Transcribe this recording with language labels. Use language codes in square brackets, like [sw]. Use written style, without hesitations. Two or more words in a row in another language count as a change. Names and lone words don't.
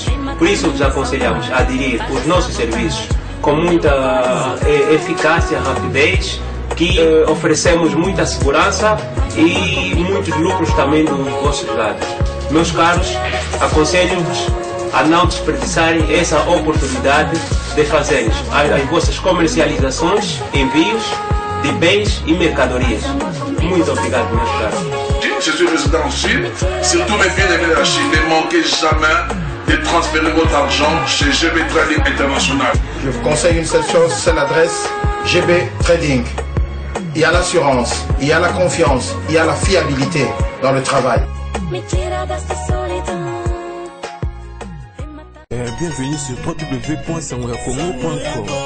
[pt] Por isso vos aconselhamos a aderir os nossos serviços com muita eficácia, rapidez, que oferecemos muita segurança e muitos lucros também dos vossos lados. Meus caros, aconselho-vos a não desperdiçarem essa oportunidade de fazerem as vossas comercializações, envios de bens e mercadorias. Muito obrigado, meus caros. [fr] je suis résident au Sud. Surtout mes bien-aimés de la Chine, ne manquez jamais de transférer votre argent chez GB Trading International. Je vous conseille une seule chose, c'est l'adresse GB Trading. Il y a l'assurance, il y a la confiance, il y a la fiabilité dans le travail. Bienvenue sur www.sangoyakongo.com.